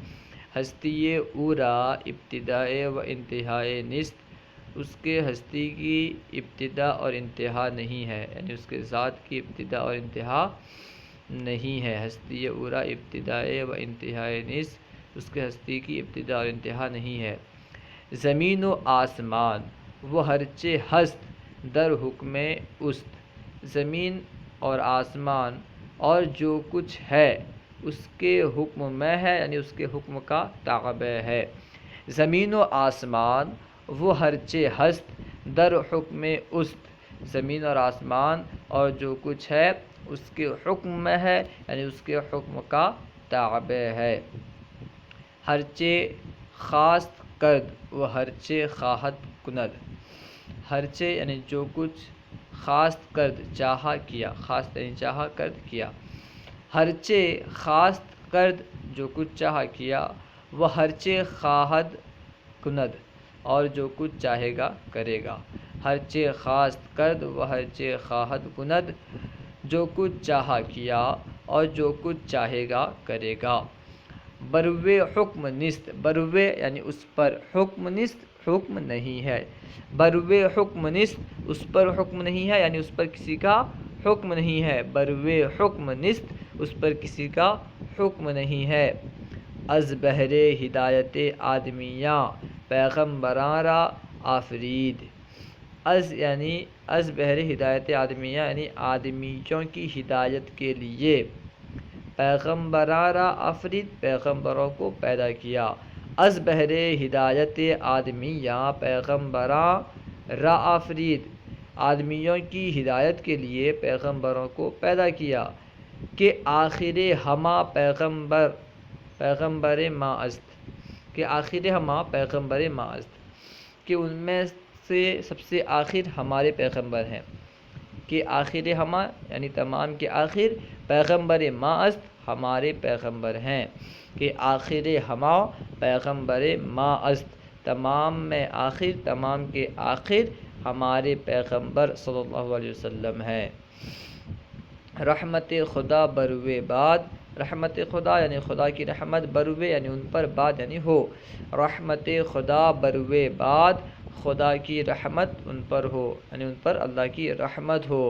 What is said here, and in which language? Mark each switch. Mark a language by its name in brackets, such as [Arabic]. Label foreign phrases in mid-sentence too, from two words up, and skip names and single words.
[Persian] ہستی اورا ابتدائے و انتہائے نیست، [Urdu] اس کے ہستی کی ابتدا اور انتہا نہیں ہے، یعنی اس کے ذات کی ابتدا اور انتہا نہیں ہے۔ [Persian] ہستی اورا ابتدائے و انتہائے نیست، [Urdu] اس کے ہستی کی ابتدا اور انتہا نہیں ہے۔ [Persian] زمین و آسمان وہ ہرچے ہست در حکم است، [Urdu] زمین اور آسمان اور جو کچھ ہے اس کے حکم میں ہے، یعنی اس کے حکم کا تابع ہے۔ [Persian] زمین و آسمان وہ ہرچے ہست در حکم است، [Urdu] زمین اور آسمان اور جو کچھ ہے اس کے حکم میں ہے، یعنی اس کے حکم کا تابع ہے۔ [Persian] ہرچے خواست کرد و ہرچے خواہد کند، ہرچے [Urdu] یعنی جو کچھ، [Persian] خواست کرد [Urdu] چاہا کیا، خواست یعنی چاہا، کرد کیا۔ [Persian] ہرچے خواست کرد [Urdu] جو کچھ چاہا کیا، وہ [Persian] ہرچے خواہد کند [Urdu] اور جو کچھ چاہے گا کرے گا۔ [Persian] ہرچے خواست کرد و ہرچے خواہد کند، [Urdu] جو کچھ چاہا کیا اور جو کچھ چاہے گا کرے گا۔ [Persian] بروے حکم نیست، [Urdu] بروے یعنی اس پر، [Persian] حکم نیست [Urdu] حکم نہیں ہے، [Persian] بروے حکم نیست [Urdu] اس پر حکم نہیں ہے، یعنی اس پر کسی کا حکم نہیں ہے۔ [Persian] بروے حکم نیست [Urdu] اس پر کسی کا حکم نہیں ہے۔ [Persian] از بہر ہدایت آدمیاں پیغمبراں را آفرید، از یعنی از بہر ہدایت آدمیاں [Urdu] یعنی آدمیوں کی ہدایت کے لیے، [Persian] پیغمبراں را آفرید [Urdu] پیغمبروں کو پیدا کیا۔ [Persian] از بہر ہدایت آدمیاں پیغمبراں را آفرید، [Urdu] آدمیوں کی ہدایت کے لیے پیغمبروں کو پیدا کیا۔ [Persian] کہ آخر ہما پیغمبر، پیغمبر ما است، کہ آخر ہما پیغمبر ما است، [Urdu] کہ ان میں سے سب سے آخر ہمارے پیغمبر ہیں۔ [Persian] کہ آخر ہما [Urdu] یعنی تمام کے آخر، [Persian] پیغمبر ما است [Urdu] ہمارے پیغمبر ہیں۔ [Persian] کہ آخر ہما پیغمبر ما است، [Urdu] تمام میں آخر، تمام کے آخر ہمارے پیغمبر صلی اللہ علیہ وسلم ہیں۔ [Persian] رحمت خدا بروے بعد، [Urdu] رحمت خدا یعنی خدا کی رحمت، بروے یعنی ان پر، بعد یعنی ہو، [Persian] رحمت خدا بروے بعد [Urdu] خدا کی رحمت ان پر ہو، یعنی ان پر اللہ کی رحمت ہو۔